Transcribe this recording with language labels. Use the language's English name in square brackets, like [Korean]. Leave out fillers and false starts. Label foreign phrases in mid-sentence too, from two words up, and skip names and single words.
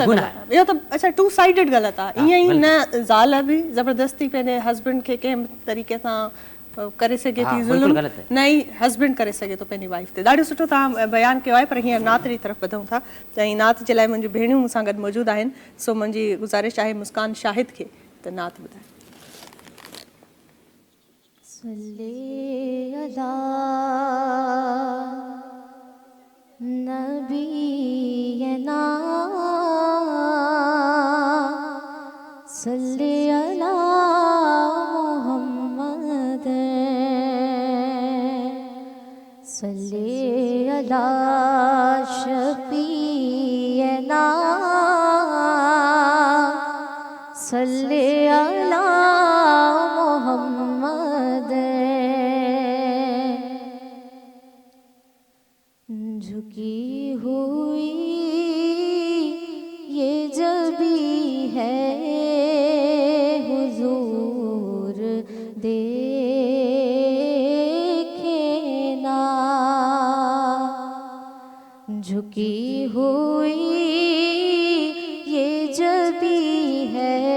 [Sindhi] इहो त अच्छा 2 साइडेड ग़लति आहे। ईअं ई न ज़ाल बि ज़बरदस्ती पंहिंजे हस्बैंड खे कंहिं तरीक़े सां करे सघे थी, ज़ुल्म न ई हस्बैंड करे सघे थो पंहिंजी वाइफ ते। ॾाढो सुठो तव्हां बयानु कयो आहे। पर हींअर नात जी तरफ़ वधूं था त ऐं नात जे लाइ मुंहिंजी भेणियूं मूंसां गॾु मौजूदु आहिनि, सो मुंहिंजी गुज़ारिश आहे मुस्कान शाहिद खे त नात ॿुधाए। [Arabic] نبينا صلى على محمد صلى على شفيعنا صلى على محمد. [Urdu] جھکی ہوئی یہ جبیں ہے حضور دیکھے نا، جھکی ہوئی یہ جبیں ہے